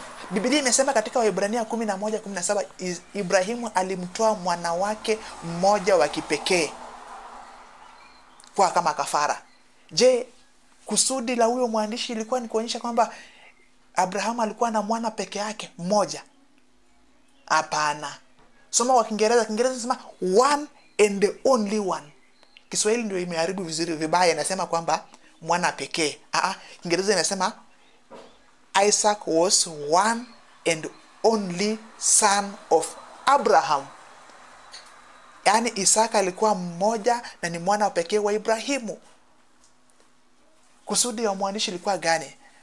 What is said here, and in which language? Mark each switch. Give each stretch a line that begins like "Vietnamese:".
Swahili: Biblia imesema katika Waebrania 11:17 Ibrahimu alimtoa mwana wake mmoja wa kipekee kwa kama kafara. Je, kusudi la huyo mwandishi ilikuwa ni kuonyesha kwamba Abrahamu alikuwa na mwana peke yake mmoja? Hapana. Soma kwa Kiingereza. Kiingereza inasema
English: one and the only one.
Swahili: Kiswahili ndio imeharibu vibaya, inasema kwamba mwana pekee. Kiingereza inasema
English: Isaac was one and only son of Abraham.
Swahili: Yaani Isaka alikuwa mmoja na ni mwana pekee wa Ibrahimu. Kusudi ya mwandishi ilikuwa gani?